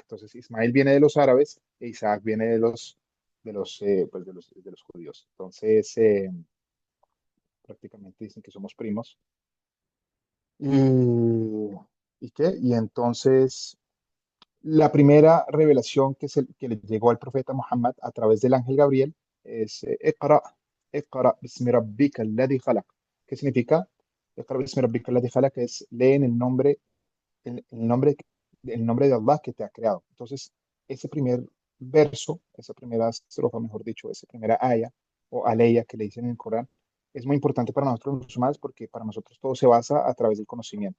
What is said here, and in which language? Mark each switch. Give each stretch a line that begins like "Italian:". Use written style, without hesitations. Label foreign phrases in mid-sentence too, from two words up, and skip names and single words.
Spanish: Entonces, Ismael viene de los árabes e Isaac viene de los judíos. Entonces, prácticamente dicen que somos primos. ¿Y, ¿y qué? Y entonces, la primera revelación que le llegó al profeta Muhammad a través del ángel Gabriel es
Arabic: اقرأ اقرأ باسم ربك الذي خلق.
Spanish: ¿Qué significa?
Arabic: اقرأ باسم ربك الذي خلق
Spanish: es lee en el nombre de Allah que te ha creado. Entonces, ese primer verso, esa primera estrofa, mejor dicho, esa primera aya o aleya que le dicen en el Corán, es muy importante para nosotros los musulmanes porque para nosotros todo se basa a través del conocimiento.